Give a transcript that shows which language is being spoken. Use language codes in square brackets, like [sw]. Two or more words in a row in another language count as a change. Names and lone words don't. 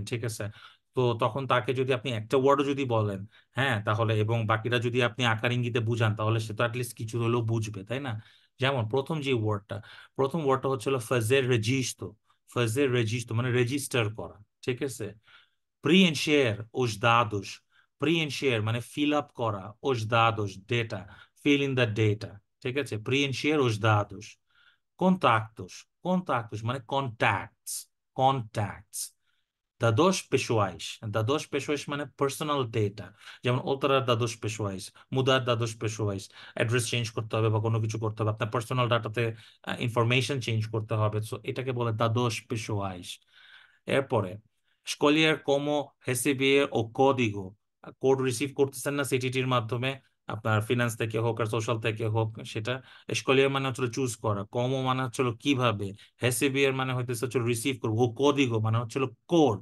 [bn] ঠিক আছে? তো তখন তাকে যদি আপনি একটা ওয়ার্ডও যদি বলেন, হ্যাঁ, তাহলে এবং বাকিটা যদি আপনি আকার ইঙ্গিতে বুঝান, তাহলে সে তো অ্যাটলিস্ট কিছু হলেও বুঝবে, তাই না? যেমন প্রথম ওয়ার্ডটা হচ্ছে হলো [pt] fazer registo. fazer registo [bn] মানে রেজিস্টার করা। ঠিক আছে? [pt] preencher os dados, preencher মানে [en] fill up [pt] করা, os dados [en] data, fill in the data। ঠিক আছে? [pt] preencher os dados, contactos, contactos মানে [en] contacts, contacts, [pt] dados pessoais, dados pessoais মানে [en] personal data, [pt] যেমন alterar dados pessoais, mudar dados pessoais, [bn] অ্যাড্রেস চেঞ্জ করতে হবে বা কোনো কিছু করতে হবে, আপনার [en] personal data [bn] ইনফরমেশন চেঞ্জ করতে হবে, সো এটাকে বলে [pt] dados pessoais। [bn] এরপরে [pt] escolher como receber o código, [en] code receive [bn] করতেছেন না সিটিটির মাধ্যমে, আপনার ফিনান্স থেকে হোক আর সোশ্যাল থেকে হোক, সেটা স্কলিয়ার মানে হচ্ছিল চুজ করা, কমো মানে হচ্ছিল কিভাবে, হেসিবিয়ার মানে হইতেছে হচ্ছিল রিসিভ করবো, [pt] o código [bn] মানে হচ্ছিল কোড।